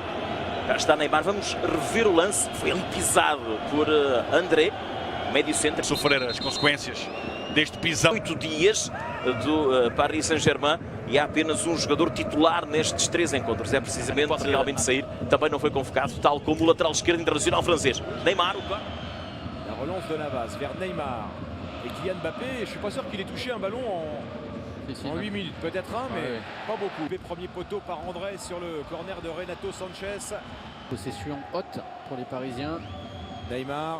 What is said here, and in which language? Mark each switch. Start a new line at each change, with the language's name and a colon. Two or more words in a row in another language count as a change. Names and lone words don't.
Portuguese: Já está Neymar, vamos rever o lance. Foi ali pisado por André, médio centro. Sofrer as consequências deste pisão. 8 dias do Paris Saint-Germain e há apenas um jogador titular nestes 3 encontros. É precisamente para realmente sair. Também não foi convocado, tal como o lateral esquerdo internacional francês. Neymar.
French: La relance de Navas vers Neymar et Kylian Mbappé. Je suis pas sûr qu'il ait touché un ballon en 8 minutes. Peut-être un, mais pas beaucoup. Premier poteau par André sur le corner de Renato Sanchez. Possession haute pour les Parisiens. Neymar.